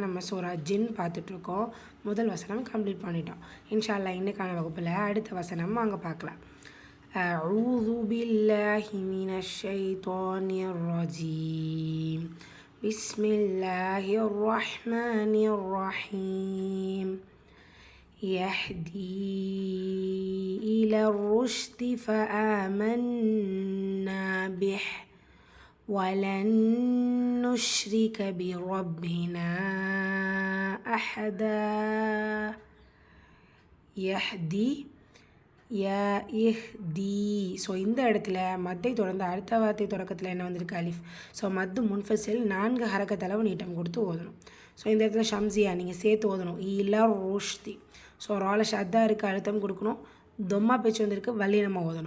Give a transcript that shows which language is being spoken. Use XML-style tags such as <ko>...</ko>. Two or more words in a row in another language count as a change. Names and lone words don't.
<ta>நம்ம சூரா ஜின் பார்த்துட்ருக்கோம். முதல் வசனம் கம்ப்ளீட் பண்ணிட்டோம்.</ta> <ar>إن شاء الله</ar> <ta>இன்னைக்கான வகுப்பில் அடுத்த வசனம் அங்கே பார்க்கலாம்.</ta> <ar>أعوذ بالله من الشيطان الرجيم. بسم الله الرحمن الرحيم. يهدي إلى الرشد فآمنا به ولن نشرك بربنا أحدا.</ar> <ta>يهدي ஸோ இந்த இடத்துல மத்தை தொடர்ந்து அடுத்த வார்த்தை தொடக்கத்தில் என்ன வந்திருக்கு? அலிஃப். ஸோ</ta> <ar>مد منفصل</ar> <ta>4 ஹரக்கத்தளவு நீட்டம் கொடுத்து ஓதணும். ஸோ இந்த இடத்துல ஷம்சியா நீங்கள் சேர்த்து ஓதணும்.</ta> <ar>إلى الرشد.</ar> <ta>ஸோ ரால ஷத்தா இருக்குது, அழுத்தம் கொடுக்கணும். தொம்மா பேச்சு வந்திருக்கு, வல்லினமாக ஓதணும்.</ta>